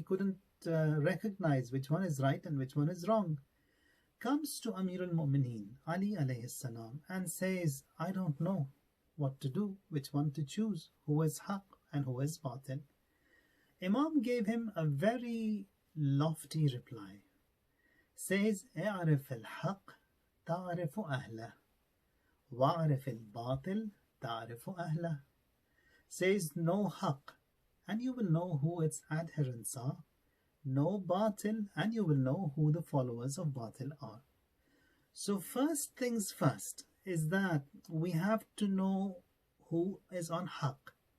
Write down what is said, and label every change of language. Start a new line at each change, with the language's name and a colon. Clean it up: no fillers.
English: He couldn't recognize which one is right and which one is wrong. Comes to Amirul Mu'mineen, Ali alayhi salam, and says, I don't know what to do, which one to choose, who is haq and who is batil. Imam gave him a very lofty reply. Says,
Arabic: اعرف الحق تعرف أهله واعرف الباطل تعرف أهله.
English: Says, know haq and you will know who its adherents are. Know batil and you will know who the followers of batil are. So first things first is that we have to know who is on haq.